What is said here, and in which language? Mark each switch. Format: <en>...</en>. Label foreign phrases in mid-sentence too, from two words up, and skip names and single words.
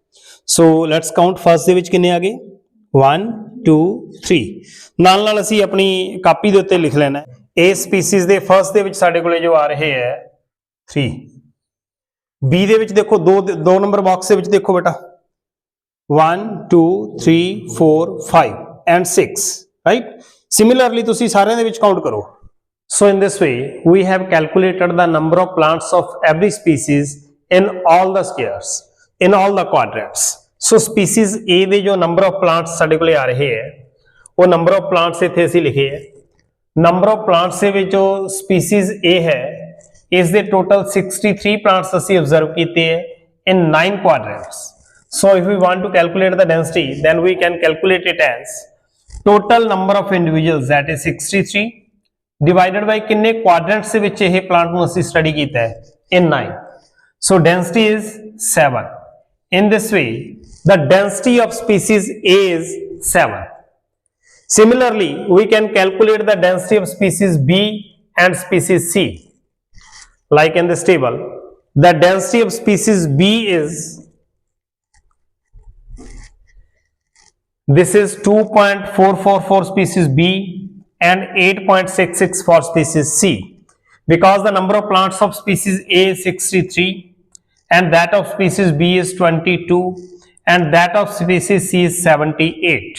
<en>so let's count.</en> <pa>ਫਸਟ ਦੇ ਵਿੱਚ ਕਿੰਨੇ ਆ ਗਏ? 1 2 3। ਨਾਲ ਨਾਲ ਅਸੀਂ ਆਪਣੀ ਕਾਪੀ ਦੇ ਉੱਤੇ ਲਿਖ ਲੈਣਾ ਇਹ ਸਪੀਸੀਜ਼ ਦੇ ਫਸਟ ਦੇ ਵਿੱਚ ਸਾਡੇ ਕੋਲੇ ਜੋ ਆ ਰਹੇ ਹੈ 3। ਬੀ ਦੇ ਵਿੱਚ ਦੇਖੋ ਦੋ ਨੰਬਰ ਬਾਕਸ ਦੇ ਵਿੱਚ ਦੇਖੋ ਬੇਟਾ 1 2 3 4 5</pa> <en>and 6, right?</en> <pa>Similarly ਤੁਸੀਂ ਸਾਰਿਆਂ ਦੇ ਵਿੱਚ ਕਾਊਂਟ ਕਰੋ।</pa> <en>So in this way we have calculated the number of plants of every species in all the squares, in all the quadrants. So species A</en> <pa>ਦੇ ਜੋ</pa> <en>number of plants</en> <pa>ਸਾਡੇ ਕੋਲੇ ਆ ਰਹੇ ਹੈ, ਉਹ</pa> <en>number of plants</en> <pa>ਇੱਥੇ ਅਸੀਂ ਲਿਖੇ ਹੈ।</pa> <en>number of plants</en> <pa>ਦੇ ਵਿੱਚ ਜੋ</pa> <en>species A</en> <pa>ਹੈ, ਇਸ ਦੇ</pa> <en>total 63 plants</en> <pa>ਅਸੀਂ observe ਕੀਤੇ ਹੈ</pa> <en>in 9 quadrants. So if we want to calculate the density, then we can calculate it as total number of individuals, that is 63, divided by</en> <pa>ਕਿੰਨੇ quadrants ਦੇ ਵਿੱਚ ਇਹ plant ਨੂੰ ਅਸੀਂ study ਕੀਤਾ ਹੈ,</pa> <en>in 9. So density is 7. In this way the density of species A is 7. Similarly we can calculate the density of species B and species C. Like in this table, the density of species B is, this is 2.444 for species B and 8.66 for species C, because the number of plants of species A is 63 and that of species B is 22 and that of species C is 78.</en>